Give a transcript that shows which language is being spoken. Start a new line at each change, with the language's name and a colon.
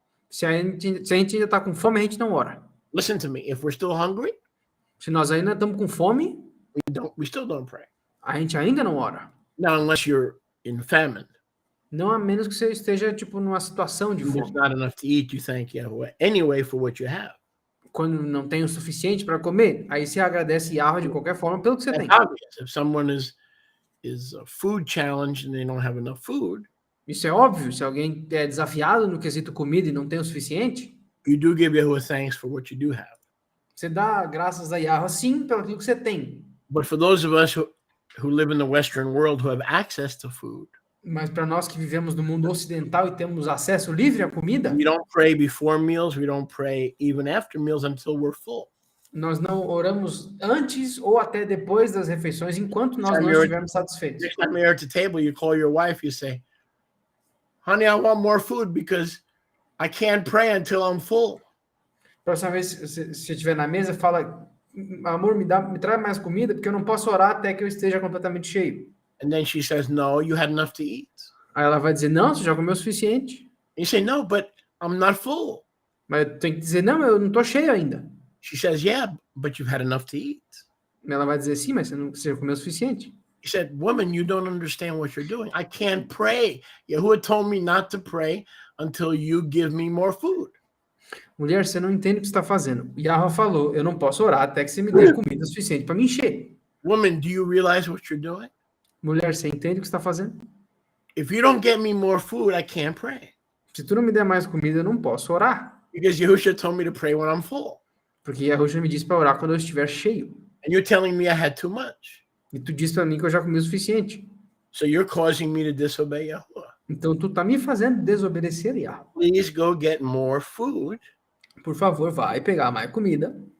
Portuguese: Se a gente ainda está com fome, a gente não ora.
English: Listen to me. If we're still hungry,
Portuguese: Se nós ainda estamos com fome,
English: we still don't pray.
Portuguese: a gente ainda não ora.
English: Now, unless you're in famine,
Portuguese: Não a menos que você esteja tipo numa situação de
English: and there's
Portuguese: fome.
English: not enough to eat, you thank Yahweh anyway for what you have.
Portuguese: Quando não tem o suficiente para comer, aí você agradece Yahweh de qualquer forma pelo que você tem.
English: That's obvious. If someone is food challenged and they don't have enough food,
Portuguese: Isso é óbvio. Se alguém é desafiado no quesito comida e não tem o suficiente,
English: you do give Yahweh thanks for what you do have.
Portuguese: você dá graças a Yahweh sim pelo que você tem.
English: But for those of us who live in the Western world who have access to food,
Portuguese: Mas para nós que vivemos no mundo ocidental e temos acesso livre à comida,
English: we don't pray before meals, we don't pray even after meals until we're full.
Portuguese: nós não oramos antes ou até depois das refeições enquanto nós não estivermos satisfeitos.
English: Next time you're at the table, you call your wife, you say, honey, I want more food because I can't pray until I'm full.
Portuguese: Próxima vez, se você estiver na mesa, fala amor, me traz mais comida, porque eu não posso orar até que eu esteja completamente cheio.
English: And then she says, no, you had enough to eat.
Portuguese: Aí ela vai dizer, não, você já comeu o suficiente.
English: You say, no, but I'm not full.
Portuguese: Mas eu tenho que dizer, não, eu não tô cheio ainda.
English: She says, yeah, but you've had enough to eat.
Portuguese: Ela vai dizer, sim, mas você já comeu o suficiente.
English: He said, woman, you don't understand what you're doing. I can't pray. Yahuwah told me not to pray until you give me more food.
Portuguese: Mulher, você não entende o que você está fazendo. Yahweh falou, eu não posso orar até que você me dê comida suficiente para me encher.
English: Woman, do you realize what you're doing?
Portuguese: Mulher, você entende o que você está fazendo?
English: If you don't get me more food, I can't pray.
Portuguese: Se tu não me der mais comida, eu não posso orar.
English: Because Yahushua told me to pray when I'm full.
Portuguese: Porque Yahushua me disse para orar quando eu estiver cheio.
English: And you're telling me I had too much.
Portuguese: E tu disse para mim que eu já comi o suficiente.
English: So you're causing me to disobey Yahuwah.
Portuguese: Então tu tá me fazendo desobedecer Yahweh.
English: Please go get more food.
Portuguese: Por favor, vai pegar mais comida.